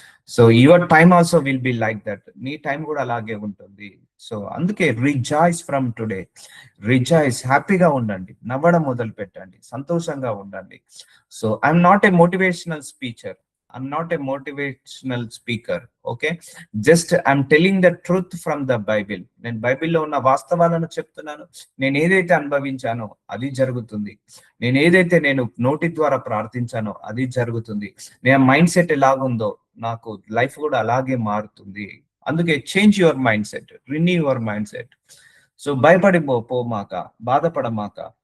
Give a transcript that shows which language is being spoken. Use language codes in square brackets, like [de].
[en] So your time also will be like that. [te] నీ time కూడా అలాగే ఉంటుంది. సో అందుకే [en] rejoice from today, rejoice, [te] హ్యాపీగా ఉండండి, నవ్వడం మొదలు పెట్టండి, సంతోషంగా ఉండండి. [en] So I'm not a motivational speaker, I'm not a motivational speaker, okay? Just I'm telling the truth from the Bible. [te] నేను బైబిల్లో ఉన్న వాస్తవాలను చెప్తున్నాను. నేను ఏదైతే అనుభవించానో అది జరుగుతుంది, నేను నోటి ద్వారా ప్రార్థించానో అది జరుగుతుంది. నేను మైండ్ సెట్ ఎలాగుందో నాకు లైఫ్ కూడా అలాగే మారుతుంది. అందుకే [en] change your mind set, [te] renew your mind set. So భయపడిపోమాక, బాధపడమాక,